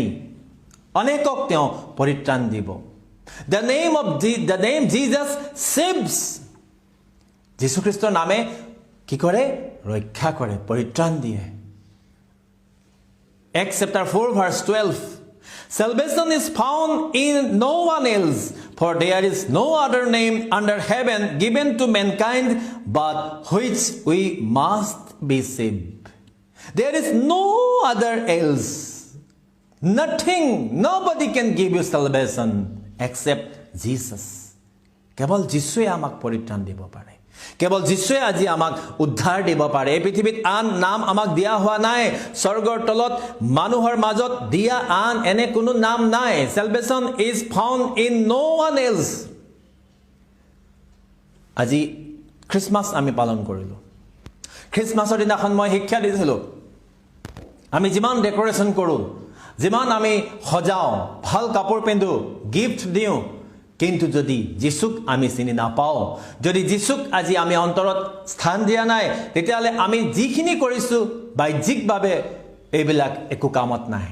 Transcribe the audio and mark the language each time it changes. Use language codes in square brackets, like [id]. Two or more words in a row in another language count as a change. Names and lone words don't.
[as] অনেকক তেওঁ পৰিত্ৰাণ দিব. [en] The name Jesus saves. [as] যীশু খ্ৰীষ্টৰ নামে কি কৰে? ৰক্ষা কৰে, পৰিত্ৰাণ দিয়ে. [en] Acts chapter 4 verse 12. Salvation is found in no one else, for there is no other name under heaven given to mankind but which we must be saved. There is no other else. Nothing, nobody can give you salvation except Jesus. [as] কেৱল যীশুৱে আমাক পৰিত্ৰাণ দিব পাৰে. কেৱল যীশুৱে আজি আমাক উদ্ধাৰ দিব পাৰে. এই পৃথিৱীত আন নাম আমাক দিয়া হোৱা নাই. স্বৰ্গৰ তলত মানুহৰ মাজত দিয়া আন এনে কোনো নাম নাই. [en] Salvation is found in no one else. [as] আজি খ্ৰীষ্টমাছ আমি পালন কৰিলোঁ. খ্ৰীষ্টমাছৰ দিনাখন মই শিক্ষা দিছিলোঁ, আমি যিমান ডেকৰেশ্যন কৰোঁ, যিমান আমি সজাওঁ, ভাল কাপোৰ পিন্ধো, গিফ্ট দিওঁ, কিন্তু যদি যীশুক আমি চিনি নাপাওঁ, যদি যীশুক আজি আমি অন্তৰত স্থান দিয়া নাই, তেতিয়াহ'লে আমি যিখিনি কৰিছোঁ বাহ্যিকভাৱে এইবিলাক একো কামত নাহে.